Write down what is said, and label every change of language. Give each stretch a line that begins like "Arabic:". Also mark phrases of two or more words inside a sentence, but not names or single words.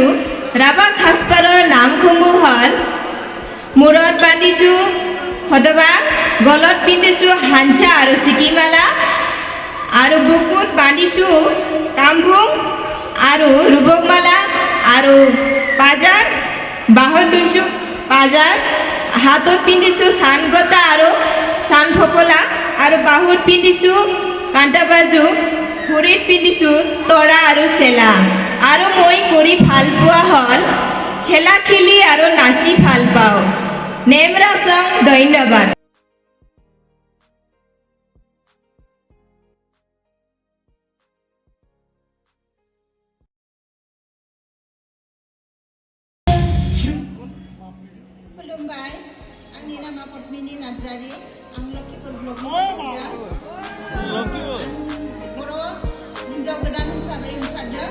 Assamese: ৰাভা সাজপাৰৰ নামসমূহ হ'ল মূৰত বান্ধিছোঁ সদবা, গলত পিন্ধিছোঁ হাঞ্চা আৰু চিকিমালা আৰু বুকুত বান্ধিছোঁ কামভুং আৰু ৰুবকমালা আৰু পাজাৰ, বাহত লৈছোঁ পাজাৰ, হাতত পিন্ধিছোঁ চানগতা আৰু চানফপলা আৰু বাহুত পিন্ধিছোঁ কাণ্টাবাজু, ভৰিত পিন্ধিছোঁ তৰা আৰু চেলা। আৰু মই কৰি ভাল পোৱা হ'ল খেলা খেলি আৰু নাচি ভাল পাওঁ। নেম ৰাজং। ধন্যবাদ।
Bodo: mwnbai, आंनि नामा पद्मिनी नार्जारी, आं लखिपुर ब्लकनि बर' हिन्जाव गोदान हिसाबै ओंखारदों।